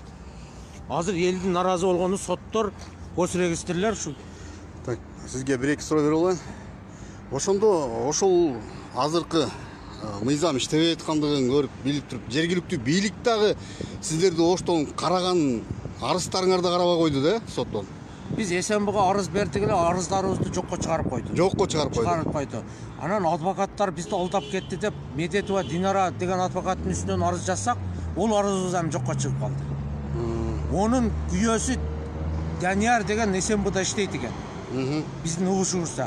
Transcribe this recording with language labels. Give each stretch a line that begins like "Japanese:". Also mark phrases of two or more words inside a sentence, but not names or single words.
Kyrgyz: Азыр элдин наразы болгону соттор, госрегистрлер ушу. Так, сизге 1-2 суроо берип алайын. Ошондо ошол азыркы мыйзам иштебей аткандыгын көрүп билип туруп, жергиликтүү бийлик дагы сиздерди оштон караган арыздарыңарды карабай койду да соттон. Биз Эсенбуга арыз бердик эле, арыздарыбызды жокко чыгарып койду. Жокко чыгарып койду. Чыгарып койду. Анан адвокаттар бизди алдап кетти деп Медетова Динара деген адвокаттын үстүнөн арыз жазсак, ол арызыбыз эми жокко чыгып калды. Онун күйөөсү Данияр деген Эсенбуда иштейт экен. Биздин угушубузда.